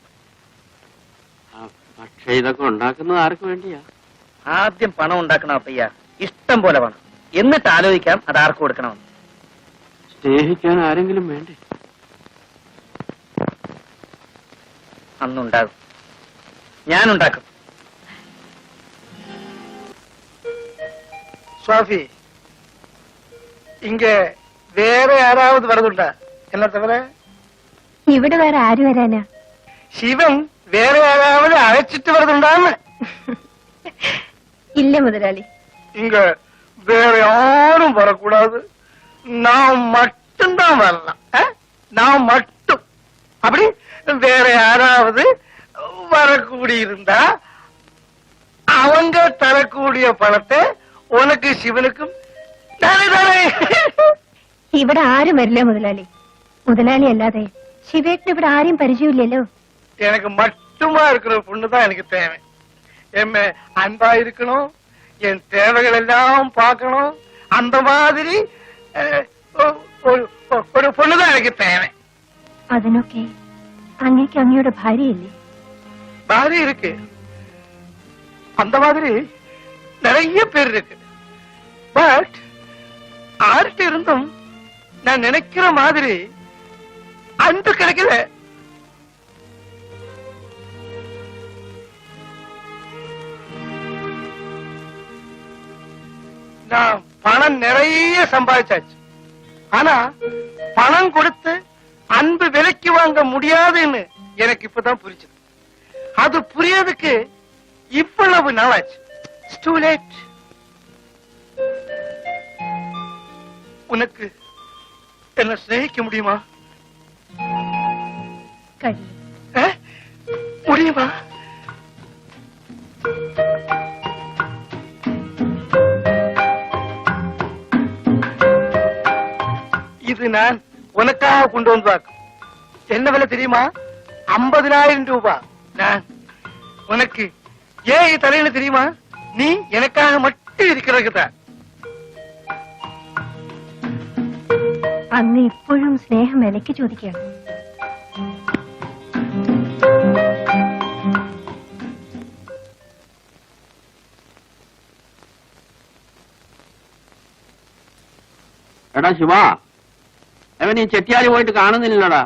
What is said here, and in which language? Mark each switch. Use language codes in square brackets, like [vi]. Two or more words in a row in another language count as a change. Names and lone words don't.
[ml] പക്ഷെ ഇതൊക്കെ ഉണ്ടാക്കുന്നത് ആർക്ക് വേണ്ടിയാ? ആദ്യം പണം ഉണ്ടാക്കണം അപ്പയ്യ, ഇഷ്ടം പോലെ പണം. എന്നിട്ട് ആലോചിക്കാം അത് ആർക്ക് കൊടുക്കണമെന്ന്. സ്നേഹിക്കാൻ ആരെങ്കിലും വേണ്ടേ? അന്നുണ്ടാകും, ഞാനുണ്ടാക്കും. [ta] சுவாமி, இங்க வேற யாராவது வரதுண்டா? என்ன தவிர [ml] ഇവിടെ വേറെ ആര് വരാനാ? [ta] சிவன் வேற யாராவது அழைச்சிட்டு வரதுண்டான்னு? [ml] ഇല്ല മുതലാളി. [ta] இங்க வேற யாரும் வரக்கூடாது, நான் மட்டும்தான் வரலாம். நான் மட்டும். அப்படி வேற யாராவது வரக்கூடியிருந்தா அவங்க தரக்கூடிய பணத்தை உனக்கு சிவனுக்கும் தானே தானே. [ml] ഇവിടെ ആരും വരില്ല മുതലാളി. മുതലാളി അല്ലാതെ ശിവേട്ടിന് ഇവിടെ ആരെയും പരിചയമില്ലല്ലോ. [ta] எனக்கு மட்டுமா இருக்கிற பொண்ணுதான் எனக்கு தேவை. என் அன்பா இருக்கணும், என் தேவைகள் எல்லாம் பார்க்கணும். அந்த மாதிரி ஒரு பொண்ணுதான் எனக்கு தேவை. [ml] അതിനൊക്കെ അങ്ങേക്ക് അങ്ങയുടെ ഭാര്യയില്ലേ? [ta] பாரி இருக்கு, அந்த மாதிரி நிறைய பேர் இருக்கு. பட் ஆர்ட்ட இருந்தும் நான் நினைக்கிற மாதிரி அன்பு கிடைக்கல. நான் பணம் நிறைய சம்பாதிச்சாச்சு, ஆனா பணம் கொடுத்து அன்பு விலைக்கு வாங்க முடியாதுன்னு எனக்கு இப்பதான் புரிஞ்சது. அது புரியறதுக்கு இவ்வளவு நாளாச்சு. [en] It's too late. [ta] உனக்கு என்ன சிநேகிக்க முடியுமா? [ml] കഴിയും. [ta] முடியுமா? இது நான் உனக்காக கொண்டு வந்தாக்கும். என்ன விலை தெரியுமா? 50,000 ரூபாய். நான் உனக்கு ஏன் தரையில தெரியுமா? நீ எனக்காக மட்டும் இருக்கிறதுக்கு தான். [ml] അങ്ങ് എപ്പോഴും സ്നേഹം വിലക്ക് ചോദിക്കണം. എടാ ശിവ, അവൻ ഈ ചെട്ടിയാലി പോയിട്ട് കാണുന്നില്ലടാ.